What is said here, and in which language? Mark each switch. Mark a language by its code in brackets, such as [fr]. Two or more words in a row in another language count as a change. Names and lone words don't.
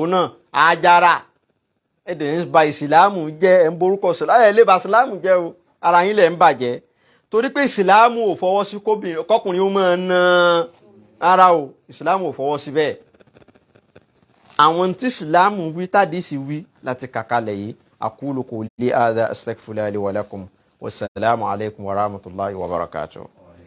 [yo] náà Àjàrà ẹ̀dẹ̀ ń ba ìsìlámù jẹ́ ẹ̀ ń borúkọ sílámù ẹ̀ lè ba ìsìlámù jẹ́ o ara yín lẹ̀ ń bàjẹ́ torí pé ìsìlámù ò fọwọ́ sí kọkùnrin ó máa ná ara o ìsìlámù ò fọwọ́ sí bẹ́ẹ̀ àwọn tí ìsìlámù wí tàdísì wí láti kàkalẹ̀ yìí [ar] أقول قولي هذا أستغفر الله لي ولكم والسلام عليكم ورحمة الله وبركاته.